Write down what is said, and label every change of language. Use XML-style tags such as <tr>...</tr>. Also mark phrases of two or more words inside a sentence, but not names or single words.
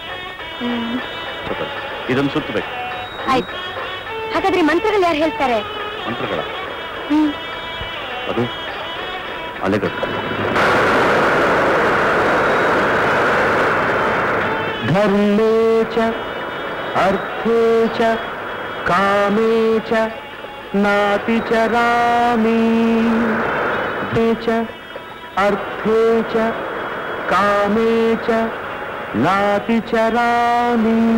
<kn>ಇದನ್ನು ಸುತ್ತಬೇಕು. ಆಯ್ತು. ಹಾಗಾದ್ರೆ ಮಂತ್ರಗಳು ಯಾರು ಹೇಳ್ತಾರೆ? ಮಂತ್ರಗಳ ಅದು ಅಲೆಗಳು.</kn> <sa>ಧರ್ಮೇ ಚ ಅರ್ಥೇ ಚ ಕಾಮೇ ಚ ನಾತಿ ಚರಾಮಿ. ಚ ಅರ್ಥೇ ಚ ಕಾಮೇ ಚ ನಾತಿ ಚರಾಮಿ.</sa>